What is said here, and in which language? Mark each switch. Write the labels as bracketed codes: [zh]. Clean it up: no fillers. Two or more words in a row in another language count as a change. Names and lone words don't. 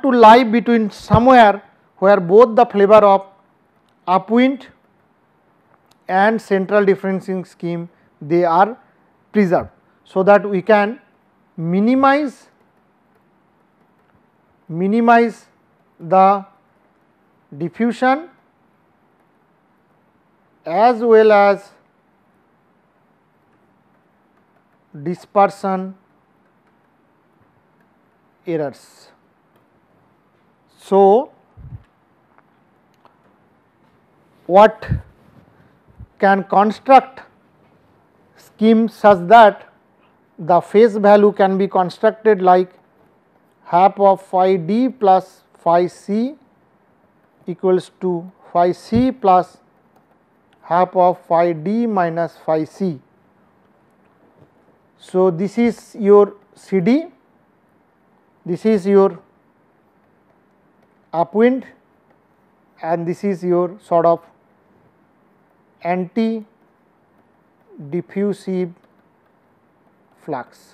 [en] to lie between somewhere where both the flavor of upwind and central differentiating scheme they are preserved, so that we can minimize the diffusion as well as dispersion errors. So, what can construct scheme such that the phase value can be constructed like half of phi d plus phi c equals to phi c plus half of phi d minus phi c. So, this is your C D, this is your upwind and this is your sort of anti-diffusive flux.